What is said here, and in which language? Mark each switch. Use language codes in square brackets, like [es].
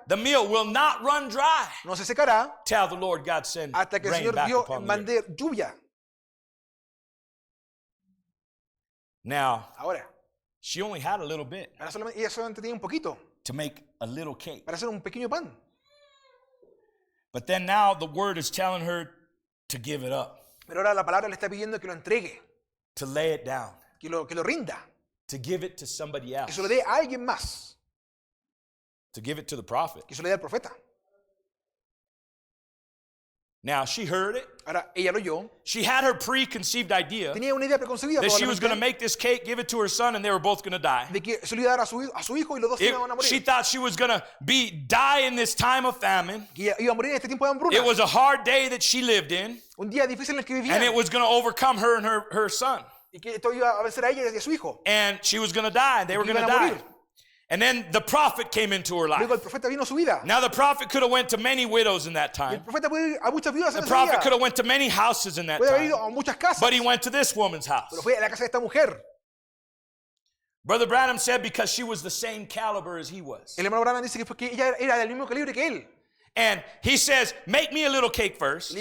[en] the meal will not run dry [es] no se secará [en] till the Lord God send [es] hasta que el [en] rain [es] Señor [en] back [es] Dios [en] upon the earth. [es] mande lluvia. [en] Now, [es] Ahora, [en] she only had a little bit [es] ella solamente tenía un poquito [en] to make a little cake. [es] para hacer un pequeño pan. [en] But then now the word is telling her to give it up, [es] Pero ahora la palabra le está pidiendo que lo entregue, [en] to lay it down, [es] que lo rinda, [en] to give it to somebody [es] que [en] else, [es] se lo dé a alguien más, [en] to give it to the prophet. [es] que se lo dé al profeta. [en] Now, she heard it. [es] Ahora, ella lo oyó, [en] She had her preconceived idea [es] tenía una idea preconcebida [en] that she was going to [es] probablemente, [en] make this cake, give it to her son, and they were both going to die. [es] de que se lo iba a dar a su hijo y los dos se iban a [en] She [es] morir. [en] thought she was going to die in this time of famine. [es] Que ella iba a morir en este tiempo de hambruna. [en] It was a hard day that she lived in, [es] Un día difícil en el que [en] and [es] vivía. [en] it was going to overcome her and her son. [es] Y que esto iba a vencer a ella y a su hijo. [en] And she was going to die, and they were [es] Que [en] going to [es] iban a [en] die. [es] morir. [en] And then the prophet came into her life. [es] Luego el profeta vino a su vida. [en] Now, the prophet could have went to many widows in that [es] Y el [en] time. [es] profeta puede ir a muchas viudas en ese [en] prophet could [es] día. [en] have went to many houses in that [es] Puede haber [en] time. [es] ido a muchas casas. [en] But he went to this woman's house. [es] Pero fue a la casa de esta mujer. [en] Brother Branham said because she was the same caliber as he was. [es] El hermano Branham dice que fue que ella era del mismo calibre que él. [en] And he says, make me a little cake first,